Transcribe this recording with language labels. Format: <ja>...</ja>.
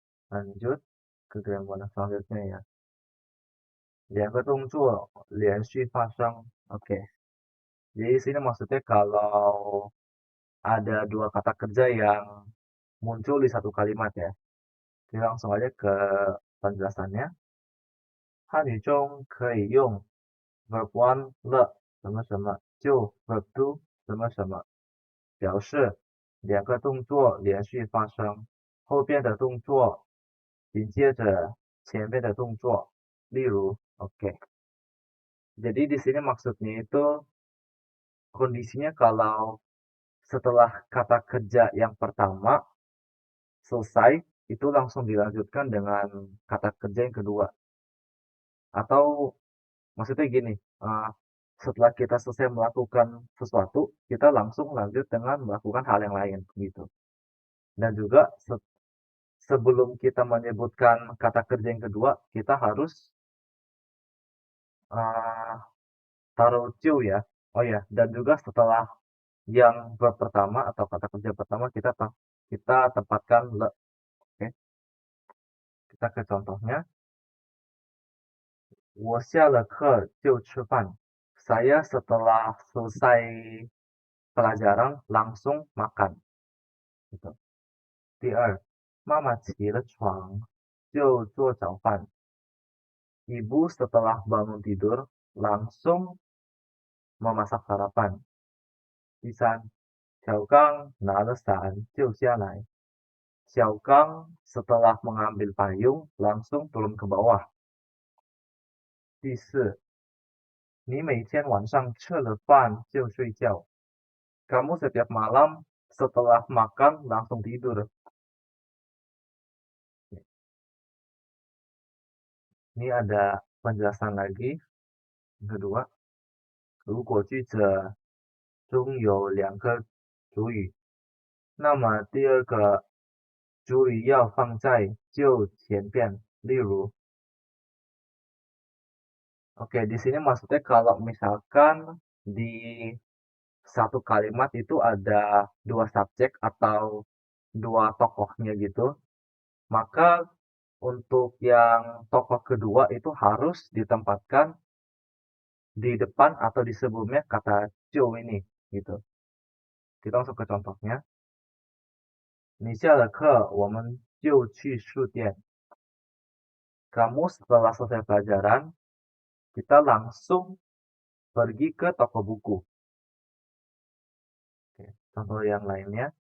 <id>Lanjut ke gambar selanjutnya ya.</id> <zh>2个动作连续发生.</zh> <id>Oke. Jadi sini maksudnya kalau ada dua kata kerja yang muncul di satu kalimat ya. Jadi langsung aja ke penjelasannya.</id> <zh>汉语中可以用 verb one 了什么什么就 verb two 什么什么，表示两个动作连续发生，后边的动作紧接着前面的动作。例如，oke.</zh> <id>Jadi di sini maksudnya itu kondisinya kalau setelah kata kerja yang pertama selesai, itu langsung dilanjutkan dengan kata kerja yang kedua. Atau maksudnya gini, setelah kita selesai melakukan sesuatu, kita langsung lanjut dengan melakukan hal yang lain gitu. Dan juga sebelum kita menyebutkan kata kerja yang kedua, kita harus uh, taruh ciu ya. Oh ya, dan juga setelah yang verb pertama atau kata kerja pertama kita tempatkan le. Oke. Kita ke contohnya.</id> <zh>我下了课就吃饭.</zh> <id>Saya setelah selesai pelajaran langsung makan. Gitu.</id> <zh>第二, Mama 起了床就做早饭.</zh> <id>Ibu setelah bangun tidur langsung memasak sarapan.</id> <zh>第三, 小刚拿了伞就下来.</zh> <id>Xiaogang setelah mengambil payung langsung turun ke bawah.</id> <zh>第四, 你每天晚上吃了饭就睡觉.</zh> <id>Kamu setiap malam setelah makan langsung tidur. Ini ada penjelasan lagi. Yang kedua,</id> <zh>如果句子中有2个主语，那么第二个主语要放在就前边。</zh> <id>例如 Oke, di sini maksudnya kalau misalkan di satu kalimat itu ada dua subjek atau dua tokohnya gitu, maka untuk yang tokoh kedua itu harus ditempatkan di depan atau di sebelumnya kata "就" ini gitu. Kita langsung ke contohnya.</id> <zh>你下了课我们就去书店.</zh> <id>Kamu setelah selesai pelajaran, kita langsung pergi ke toko buku. Oke, contoh yang lainnya.</id>